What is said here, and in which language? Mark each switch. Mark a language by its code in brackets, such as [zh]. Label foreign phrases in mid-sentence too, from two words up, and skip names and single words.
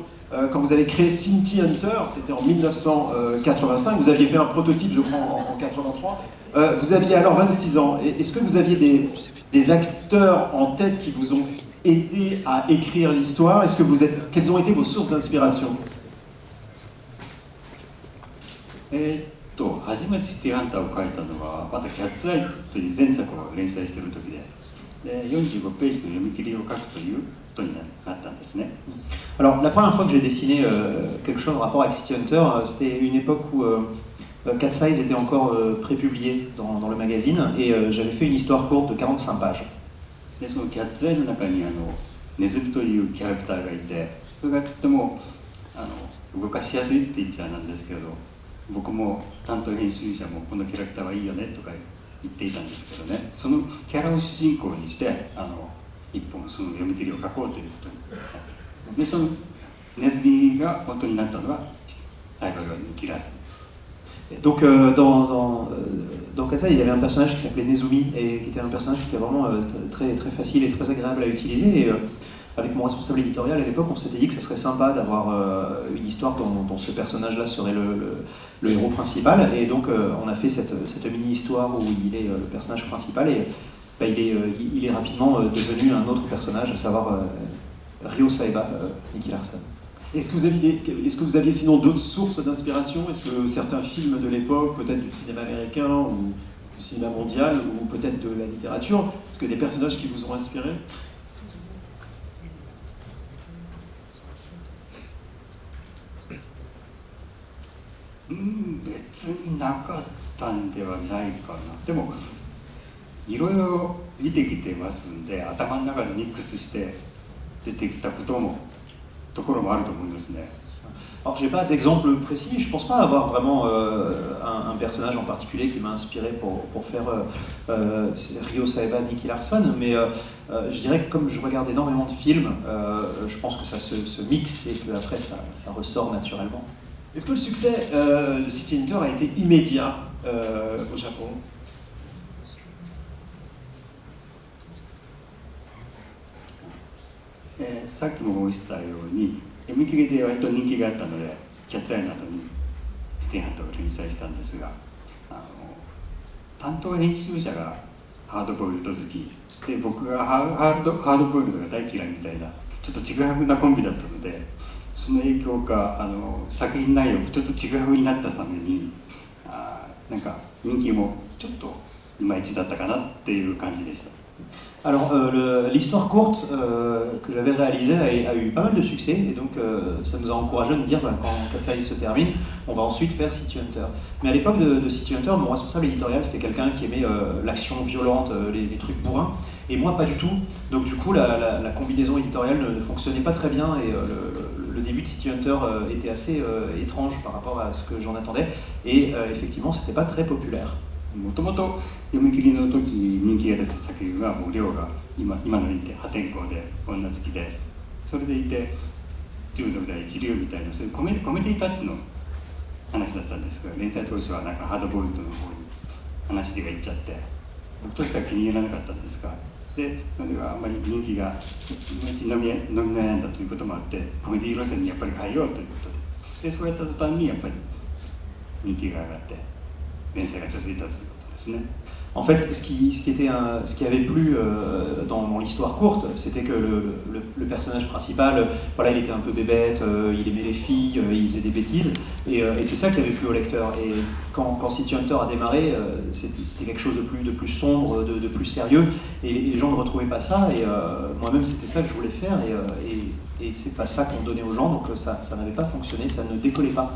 [fr] Quand vous avez créé Cinti Hunter, c'était en 1985, vous aviez fait un prototype, je crois, en 83. Vous aviez alors 26 ans. Est-ce que vous aviez des acteurs en tête qui vous ont aidé à écrire l'histoire? Quelles ont été vos sources d'inspiration? [ja] 初めてシティハンターを書いたのはまたキャッツアイという前作を連載している時で45ページの読み切りを書くということになったんですね。 [fr] Alors la première fois que j'ai dessiné quelque chose en rapport avec City Hunter, c'était une époque où Cat Size était encore prépublié dans le magazine et j'avais fait une histoire courte de 45 pages. [ja] でそのキャッツアイの中にネズミというキャラクターがいて、それがとても動かしやすいって言っちゃなんですけれど、僕も担当編集者もこのキャラクターはいいよねとか言っていたんですけどね、そのキャラを主人公にして一本その読み切りを書こうということになって、でそのネズミが本当になったのが最後のニキラーさん。 [fr] Donc dans Katsai, il y avait un personnage qui s'appelait Nezumi et qui était un personnage qui était vraiment très, très facile et très agréable à utiliser. Et avec mon responsable éditorial à l'époque, on s'était dit que ça serait sympa d'avoir une histoire dont ce personnage-là serait le héros principal. Et donc on a fait cette mini-histoire où il est le personnage principal et il est rapidement devenu un autre personnage, à savoir Ryo Saeba, Nicky Larson. Est-ce que vous aviez sinon d'autres sources d'inspiration? Est-ce que certains films de l'époque, peut-être du cinéma américain ou du cinéma mondial, ou peut-être de la littérature, est-ce que des personnages qui vous ont inspiré? [ja] 別になかったんではないかな。でもいろいろ見てきてますんで、頭の中でミックスして出てきたところもあると思いますね。 [fr] Alors j'ai pas d'exemple précis, je pense pas avoir vraiment un personnage en particulier qui m'a inspiré pour faire Ryo Saeba, Nicky Larson, mais je dirais que comme je regarde énormément de films, je pense que ça se mixe et que après ça ressort naturellement. Est-ce que le succès de City Hunter a été immédiat au Japon? [ja] さっきも申したように読み切りで割と人気があったのでキャッツアイの後にシティハンターを連載したんですが、担当編集者がハードボイルド好きで、僕がハードボイルドが大嫌いみたいなちょっとちぐはぐなコンビだったので、その影響か作品内容もちょっとちぐはぐになったためになんか人気もちょっといまいちだったかなっていう感じでした。 [fr] Alors l'histoire courte que j'avais réalisée a eu pas mal de succès et donc ça nous a encouragé de dire quand Katsai se termine, on va ensuite faire City Hunter. Mais à l'époque de City Hunter, mon responsable éditorial c'était quelqu'un qui aimait l'action violente, les trucs bourrins, et moi pas du tout. Donc du coup la combinaison éditoriale ne fonctionnait pas très bien et le début de City Hunter était assez étrange par rapport à ce que j'en attendais et effectivement c'était pas très populaire. [ja] もともと読み切りの時人気が出た作品はもう亮が今の見て破天荒で女好きで、それでいて中毒大一流みたいなそういうコメディタッチの話だったんですが、連載当初はなんかハードボイルドの方に話がいっちゃって僕としては気に入らなかったんですが、でそれがあんまり人気がいまいち伸び悩んだということもあってコメディ路線にやっぱり変えようということで、そうやった途端にやっぱり人気が上がって連載が続いたということですね。 [fr] En fait, ce qui avait plu dans l'histoire courte, c'était que le personnage principal, voilà, il était un peu bébête, il aimait les filles, il faisait des bêtises, et c'est ça qui avait plu au lecteur. Et quand City Hunter a démarré, c'était quelque chose de plus sombre, de plus sérieux, et les gens ne retrouvaient pas ça, et moi-même c'était ça que je voulais faire, et c'est pas ça qu'on donnait aux gens, donc ça n'avait pas fonctionné, ça ne décollait pas.